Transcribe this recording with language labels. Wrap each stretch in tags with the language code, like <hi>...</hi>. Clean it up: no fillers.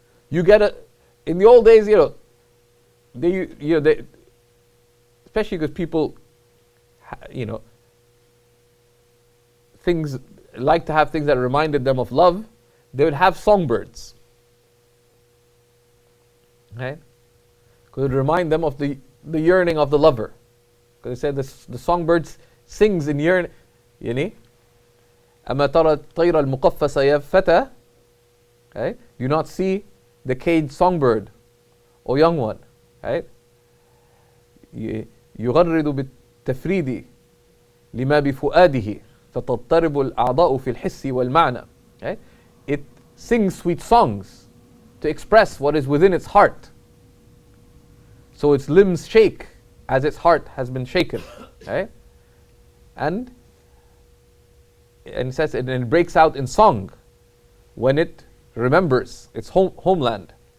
<en>You get in the old days, they especially because people, things like to have things that reminded them of love, they would have songbirds. Right? Because it would remind them of the yearning of the lover. Because they said the songbird sings in yearning.</en> <ar>أما ترى الطير المقفص يا فتى.</ar> <en>Okay? Do you not see the caged songbird, O young one? Right?</en> <ar>يغرد بالتفريد لما بفؤاده فتضطرب الأعضاء في الحس والمعنى.</ar> <en>Okay? It sings sweet songs to express what is within its heart. So its limbs shake as its heart has been shaken. Right? And it says it breaks out in song when it remembers its homeland.</en>